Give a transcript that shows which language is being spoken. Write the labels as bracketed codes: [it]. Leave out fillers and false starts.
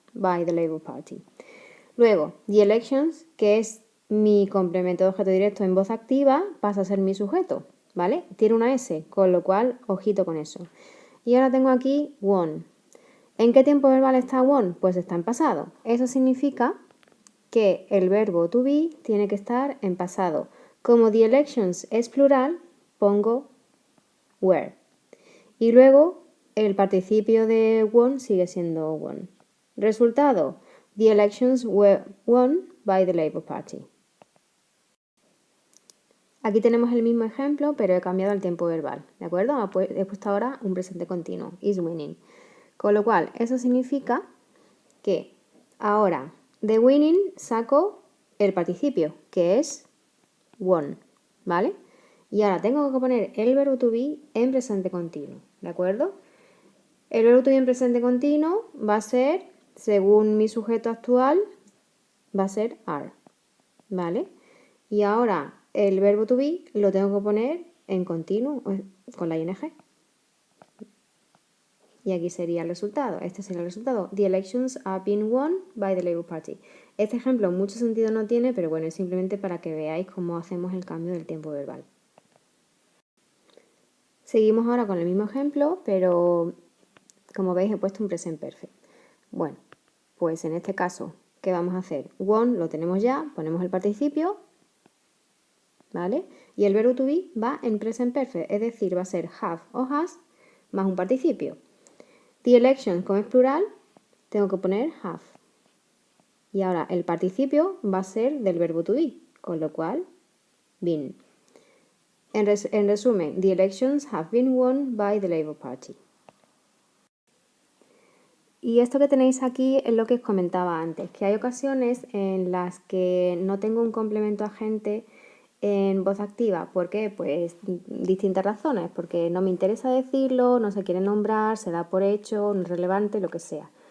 [en] By the Labour Party. [es] Luego, [en] The Elections, [es] que es mi complemento de objeto directo en voz activa, pasa a ser mi sujeto, ¿vale? Tiene una S, con lo cual, ojito con eso. Y ahora tengo aquí won. ¿En qué tiempo verbal está won? Pues está en pasado. Eso significa que el verbo to be tiene que estar en pasado. Como [en] the elections [es] es plural, pongo were. Y luego el participio de won sigue siendo won. Resultado, [en] the elections were won by the Labour Party. [es] Aquí tenemos el mismo ejemplo, pero he cambiado el tiempo verbal, ¿de acuerdo? He puesto ahora un presente continuo, [en] is winning. [es] Con lo cual, eso significa que ahora de winning saco el participio, que es won, ¿vale? Y ahora tengo que poner el verbo to be en presente continuo, ¿de acuerdo? El verbo to be en presente continuo va a ser, según mi sujeto actual, va a ser are, ¿vale? Y ahora el verbo to be lo tengo que poner en continuo con la ing. Y aquí sería el resultado. Este sería el resultado. [en] The elections are being won by the Labour Party. [es] Este ejemplo mucho sentido no tiene, pero bueno, es simplemente para que veáis cómo hacemos el cambio del tiempo verbal. Seguimos ahora con el mismo ejemplo, pero como veis he puesto un present perfect. Bueno, pues en este caso, ¿qué vamos a hacer? Won lo tenemos ya, ponemos el participio, ¿vale? Y el verbo to be va en present perfect, es decir, va a ser have o has más un participio. [en] The elections, [es] como es plural, tengo que poner have. Y ahora el participio va a ser del verbo to be, con lo cual, been. En resumen, [en] the elections have been won by the Labour Party. [es] Y esto que tenéis aquí es lo que os comentaba antes, que hay ocasiones en las que no tengo un complemento agente en voz activa. ¿Por qué? Pues distintas razones, porque no me interesa decirlo, no se quiere nombrar, se da por hecho, no es relevante, lo que sea.